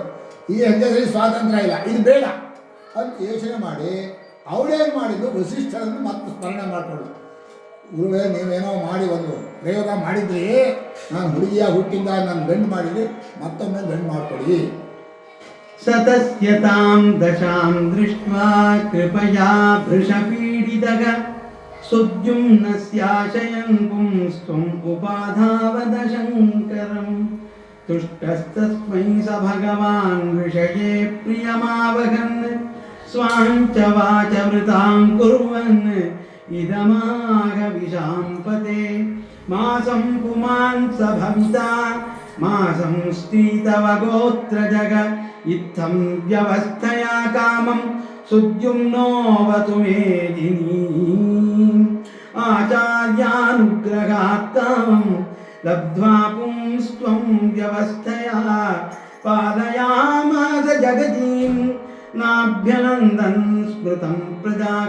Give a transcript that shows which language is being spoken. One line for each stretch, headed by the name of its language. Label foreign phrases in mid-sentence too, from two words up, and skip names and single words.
Kannada: ಈ ಹೆಂಗಸರಿಗೆ ಸ್ವಾತಂತ್ರ್ಯ ಇಲ್ಲ, ಇದು ಬೇಡ ಅಂತ ಯೋಚನೆ ಮಾಡಿ ಅವಳೇನು ಮಾಡಿದ್ದು, ವಸಿಷ್ಠರನ್ನು ಮತ್ತೆ ಸ್ಮರಣೆ ಮಾಡಿಕೊಂಡು, ಗುರುವೇ ನೀವೇನೋ ಮಾಡಿ ಒಂದು ಪ್ರಯೋಗ ಮಾಡಿದ್ರಿ, ನಾನು ಹುಡುಗಿಯಾಗಿ ಹುಟ್ಟಿಂದ ನಾನು ಗಂಡು ಮಾಡಿದ್ರಿ, ಮತ್ತೊಮ್ಮೆ ಗಂಡು ಮಾಡಿಕೊಡಿ.
Sanskrit: ಸತಸ್ಯತಾಂ ದಶಾಂ ದೃಷ್ಟ್ವಾ ಕೃಪಯಾ ಭೃಶಪೀಡಿತಃ ಸುದ್ಯುಮ್ನಸ್ಯಾಶಯನ್ ಪುಂಸ್ತ್ವಂ ಉಪಾಧಾವದ ಶಂಕರಂ. ತುಷ್ಟಸ್ತಸ್ಮೈ ಸ ಭಗವಾನ್ ವಿಷಯೇ ಪ್ರಿಯಮಾವಹನ್ ಸ್ವಾಂಚ ವಾಚ ವೃತಾಂ ಕುರ್ವನ್ ಇದಮಾಹ ವಿಶಾಂಪತೆ. ಮಾಸಂ ಪುಮಾನ್ ಸ ಭವಿತಾ ಮಾಸಂ ಸ್ತ್ರೀತವ ಗೋತ್ರಜಗ ಇತ್ತಂ ವ್ಯವಸ್ಥಯಾ ಕಾಮಂ ಸುದ್ಯುಮ್ನೋವತು ಮೇದಿನಿ. ಆಚಾರ್ಯಾನುಗ್ರಹಾತ್ತಾಂ ಲಬ್ಧ್ವಾ ಪುಂಸ್ತ್ವಂ ವ್ಯವಸ್ಥಯಾ ಪಾಲಯಾಮಾಸ ಜಗತೀಂ ನಾಭ್ಯನಂದನ್ ಸ್ಮೃತಂ ಪ್ರಜಾಗ.